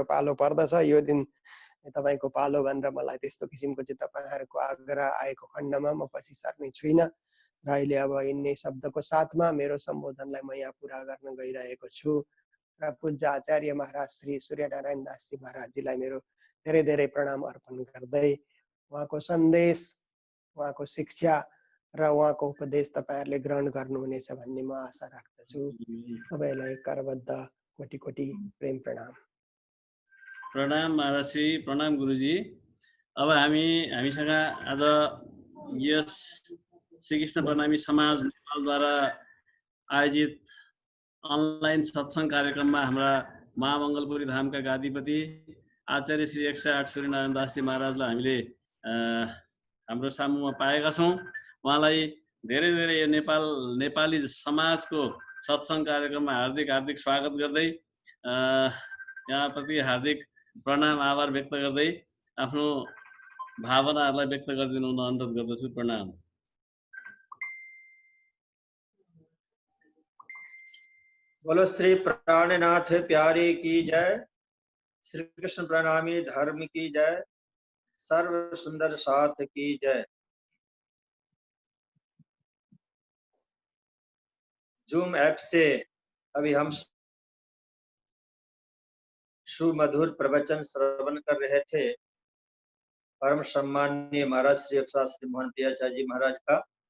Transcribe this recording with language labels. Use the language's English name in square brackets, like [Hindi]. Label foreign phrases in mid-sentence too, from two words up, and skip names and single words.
[Nepali] पालो पर्दछ यो दिन तपाईको पालो भनेर मलाई त्यस्तो किसिमको चाहिँ तपाईहरुको आग्रह आएको खण्डमा म पछि सर्ने छुइनँ र अहिले अब यिनै शब्दको साथमा मेरो सम्बोधनलाई म यहाँ पुरा गर्न गइरहेको छु र पूज्य आचार्य महाराज श्री सूर्यनारायण दासजी महाराजजीलाई मेरो धेरै धेरै प्रणाम अर्पण गर्दै उहाँको सन्देश उहाँको शिक्षा र उहाँको उपदेश तपाईहरुले ग्रहण गर्नुहुनेछ भन्ने म आशा राख्दछु। सबैलाई करबद्ध कोटि कोटि प्रेम प्रणाम। प्रणाम महाराजजी, प्रणाम गुरुजी। अब हामीसँग आज यस श्रीकृष्ण प्रणामी समाज नेपालद्वारा आयोजित अनलाइन सत्संग कार्यक्रममा हाम्रा महामंगलपुरी धामका गादीपति आचार्य श्री 108 सूर्यनारायण दासजी महाराजलाई हामीले हाम्रो सामुमा पाएका छौँ। उहाँलाई धेरै धेरै यो नेपाली समाजको सत्संग कार्यक्रममा हार्दिक स्वागत गर्दै यहाँप्रति हार्दिक प्रणाम आभार व्यक्त गर्दै आफ्नो भावनाहरूलाई व्यक्त गरिदिनु हुन अनुरोध गर्दछु। प्रणाम। [Hindi] बोलो श्री प्राणनाथ प्यारे की जय, श्री कृष्ण प्रणामी धर्म की जय, सर्व सुंदर साथ की जय। जूम ऐप से अभी हम सुमधुर प्रवचन श्रवण कर रहे थे परम सम्माननीय महाराज श्री 108 श्री मोहन प्रियाचार्य जी महाराज का।